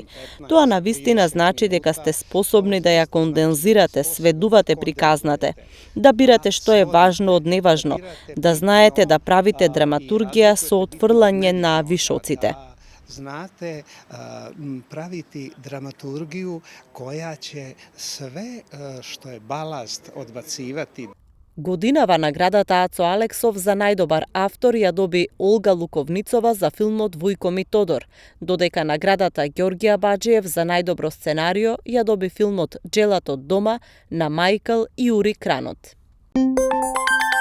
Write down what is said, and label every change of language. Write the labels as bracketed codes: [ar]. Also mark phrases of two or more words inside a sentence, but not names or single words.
[mk] Тоа навистина значи дека сте способни да ја кондензирате, сведувате приказнате, да бирате што е важно од неважно, да знаете да правите драматургија со отфрлање на вишоците. [sr] Знате правити драматургiju koja će sve što je balast odbacivati. [mk] Годинава наградата Ацо Алексов за најдобар автор ја доби Олга Луковницова за филмот Вујко ми Тодор, додека наградата Ѓорѓија Баџиев за најдобро сценарио ја доби филмот Джелат од дома на Мајкл и Ури Кранот.